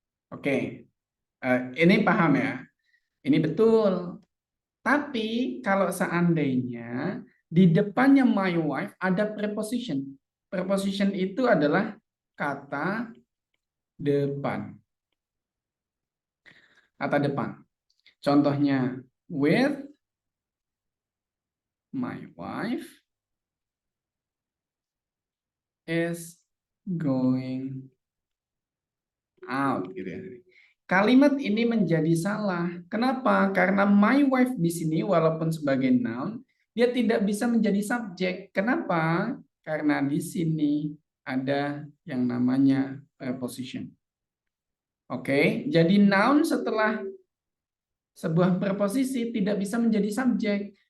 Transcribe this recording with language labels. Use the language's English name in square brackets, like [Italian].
[Indonesian] Oke. Ini paham ya? Ini betul. Tapi kalau seandainya di depannya my wife ada preposition. Preposition itu adalah kata depan. Kata depan. Contohnya, [English] with my wife is going out [Indonesian] gitu ya. Kalimat ini menjadi salah. Kenapa? Karena my wife di sini walaupun sebagai noun, dia tidak bisa menjadi subjek. Kenapa? Karena di sini ada yang namanya preposition. Oke, jadi noun setelah sebuah preposisi tidak bisa menjadi subjek.